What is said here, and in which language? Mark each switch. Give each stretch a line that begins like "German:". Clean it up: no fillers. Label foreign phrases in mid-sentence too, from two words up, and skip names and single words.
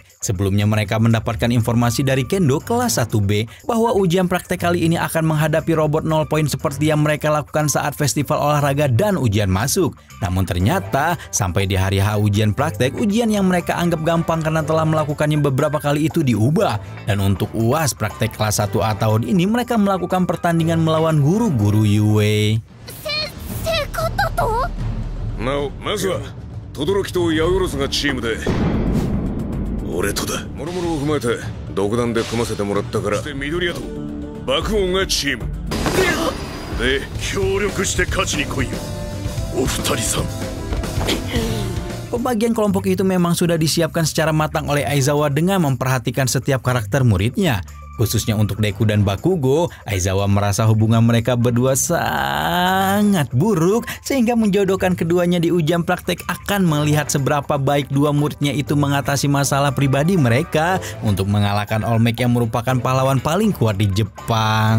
Indonesian: Sebelumnya mereka mendapatkan informasi dari Kendo kelas 1B bahwa ujian praktek kali ini akan menghadapi robot 0 point seperti yang mereka lakukan saat festival olahraga dan ujian masuk. Namun ternyata sampai di hari H ujian praktek, ujian yang mereka anggap gampang karena telah melakukannya beberapa kali itu diubah. Dan untuk UAS praktek kelas 1A tahun ini mereka melakukan pertandingan melawan guru-guru Yue.
Japanese: なお、まずは轟とヤウロスがチームで俺とだ。もろもろを踏まえて独断で組ませてもらったから。で緑谷と爆音がチームで協力して勝ちに来いよお二人さん。
Indonesian: Pembagian kelompok itu memang sudah disiapkan secara matang oleh Aizawa dengan memperhatikan setiap karakter muridnya. Khususnya untuk Deku dan Bakugo, Aizawa merasa hubungan mereka berdua sangat buruk sehingga menjodohkan keduanya di ujian praktek akan melihat seberapa baik dua muridnya itu mengatasi masalah pribadi mereka untuk mengalahkan All Might yang merupakan pahlawan paling kuat di Jepang.